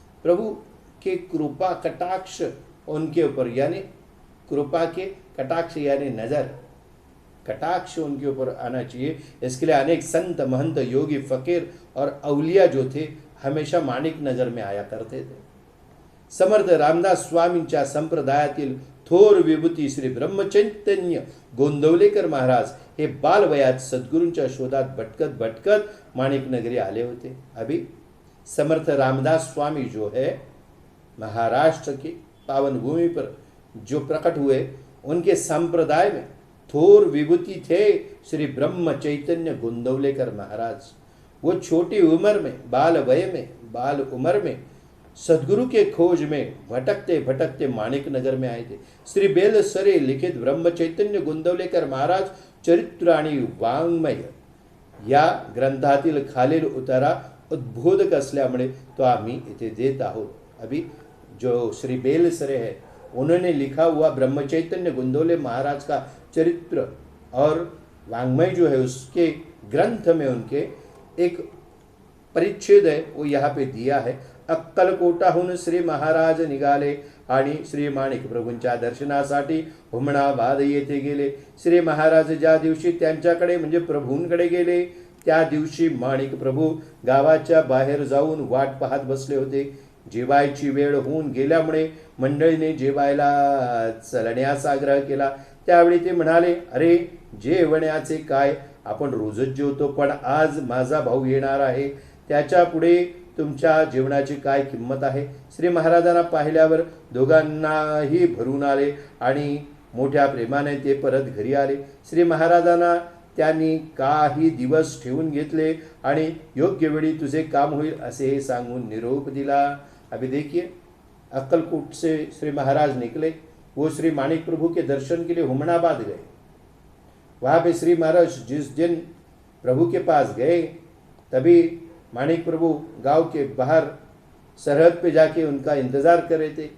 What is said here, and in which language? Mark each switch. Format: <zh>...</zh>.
<hi>प्रभु के कृपा कटाक्ष उनके ऊपर, यानी कृपा के कटाक्ष यानी नजर, कटाक्ष उनके ऊपर आना चाहिए। इसके लिए अनेक संत महंत योगी फकीर और अवलिया जो थे हमेशा माणिक नगर में आया करते थे।</hi> <mr>समर्थ रामदास स्वामींच्या संप्रदायातील थोर विभूती श्री ब्रह्मचैतन्य गोंदवलेकर महाराज हे बालवयात सद्गुरूंच्या शोधात भटकत भटकत माणिक नगरी आले होते।</mr> <hi>अभी समर्थ रामदास स्वामी जो है महाराष्ट्र की पावन भूमि पर जो प्रकट हुए, उनके संप्रदाय में थोर विभूति थे श्री ब्रह्म चैतन्य गोंदवलेकर महाराज। वो छोटी उम्र में, बाल उम्र में सदगुरु के खोज में भटकते भटकते माणिक नगर में आए थे।</hi> <mr>श्री बेलसरे लिखित ब्रह्म चैतन्य गोंदवलेकर महाराज चरित्र आणि वाङ्मय या ग्रंथातील खालील उतारा उद्बोधक असल्यामुळे तो आम्ही इथे देत आहोत।</mr> <hi>अभी जो श्री बेलसरे है उन्होंने लिखा हुआ ब्रह्म चैतन्य गोंदवले महाराज का चरित्र और वाङ्मय जो है उसके ग्रंथ में उनके एक परिच्छेद है, वो यहाँ पे दिया है।</hi> <mr>अक्कलकोटाहून श्री महाराज निघाले आणि श्री माणिक प्रभूंच्या दर्शनासाठी हुमणाबाद येथे गेले। श्री महाराज ज्या दिवशी त्यांच्याकडे म्हणजे प्रभूंकडे गेले त्या दिवशी माणिक प्रभू गावाच्या बाहेर जाऊन वाट पाहत बसले होते। जेवायची वेळ होऊन गेल्यामुळे मंडळीने जेवायला चलण्याचा आग्रह केला। त्यावेळी ते म्हणाले, अरे जेवण्याचे काय, आपण रोजच जेवतो, पण आज माझा भाऊ येणार आहे, त्याच्या पुढे तुमच्या जेवणाची काय किंमत आहे। श्री महाराजांना पाहिल्यावर दोघांनाही भरून आले आणि मोठ्या प्रेमाने ते परत घरी आले। श्री महाराजांना त्यांनी काही दिवस ठेवून घेतले आणि योग्य वेळी तुझे काम होईल असे सांगून निरोप दिला।</mr> <hi>अभी देखिए, अक्कलकोट से श्री महाराज निकले, वो श्री माणिक प्रभु के दर्शन के लिए हुमनाबाद गए। वहाँ पे श्री महाराज जिस दिन प्रभु के पास गए, तभी माणिक प्रभु गांव के बाहर सरहद पे जाके उनका इंतज़ार कर रहे थे।</hi>